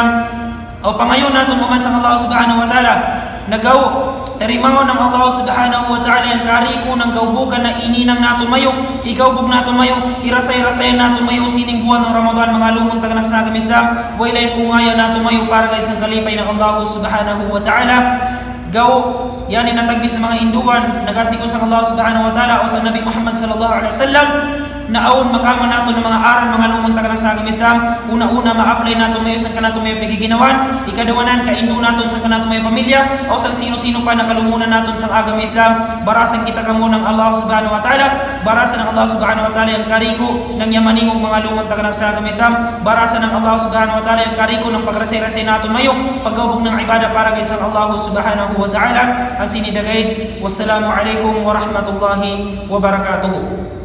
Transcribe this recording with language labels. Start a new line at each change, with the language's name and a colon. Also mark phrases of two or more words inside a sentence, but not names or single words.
Maguindanaon: O pangayon nato naman sa Allah
Arabic: سبحانه وتعالى,
Maguindanaon: nagawo tarimaw ng Allah
Arabic: سبحانه وتعالى
Maguindanaon: yung kariko ng gawbukan na ininang nato mayo, igawbog nato mayo, irasay-rasay nato mayo sining buwan ng Ramadan mga lumong taganak sa agam Islam, wailain ungaya nato mayo para gayud sa kalipay ng Allah
Arabic: سبحانه وتعالى.
Maguindanaon: Gaw yani natagbis ng mga induan nagasikon sa Allah
Arabic: سبحانه وتعالى
Maguindanaon: o sa Nabi Muhammad
Arabic: صلى الله عليه وسلم
Maguindanaon: na aon makama nato ng mga aral mga lumong taganak sa agam Islam. Una-una ma-apply nato mayo sa kanato mayo pagiginawan, ikaduwanan kaindo naton sa kanato mayo pamilya o sa sino-sino pa nakalumunan naton sa agam Islam. Barasan kita kamo ng Allah
Arabic: سبحانه وتعالى,
Maguindanaon: barasan ng Allah
Arabic: سبحانه وتعالى
Maguindanaon: yung kariko ng yamaningong mga lumong taganak sa agam Islam, barasan ng Allah
Arabic: سبحانه وتعالى
Maguindanaon: yung kariko ng pagrasay-rasay naton mayo, paggawbog ng ibada para gayud sa Allah
Arabic: سبحانه وتعالى.
Maguindanaon: Ang sinidagay,
Arabic: والسلام عليكم ورحمة الله وبركاته.